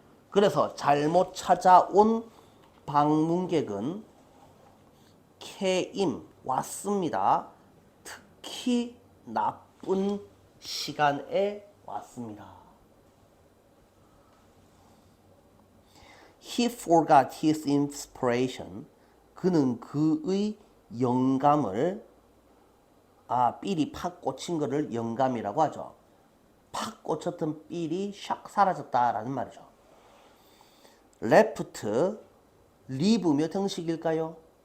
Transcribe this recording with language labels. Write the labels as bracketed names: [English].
[Korean] 그래서 잘못 찾아온 방문객은 came, 왔습니다. 특히 나쁜 시간에 왔습니다. [English] He forgot his inspiration. [Korean] 그는 그의 영감을, 삘이 팍 꽂힌 거를 영감이라고 하죠. 팍 꽂혔던 삘이 샥 사라졌다라는 말이죠. left, leave 몇 형식일까요?